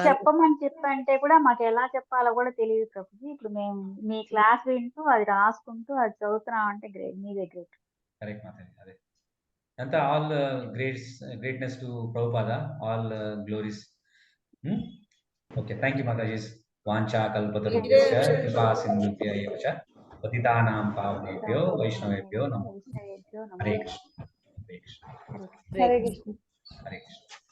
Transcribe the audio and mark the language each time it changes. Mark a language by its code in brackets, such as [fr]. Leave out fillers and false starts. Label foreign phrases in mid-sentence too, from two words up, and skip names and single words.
[te] చెప్పమని చెప్పంటే కూడా మాకు ఎలా చెప్పాలో కూడా తెలియదు ప్రభుజీ. ఇప్పుడు మేము మీ క్లాస్ వింటూ అది రాసుకుంటూ అది చదువుతున్నాం అంటే గ్రేట్, మీదే గ్రేట్. [en] correct Mataji, [te] అదే అంతా [en] all greatness to Prabhupada, all glories. okay, thank you Mataji. [sa] వాంఛా కల్పతరుభ్యశ్చ కృపా సింధుభ్య ఏవ చ పతితానాం పావనేభ్యో వైష్ణవేభ్యో నమో. వైష్ణవేభ్యో నమః. హరే కృష్ణ, హరే కృష్ణ, హరే కృష్ణ. హరే కృష్ణ. హరే కృష్ణ.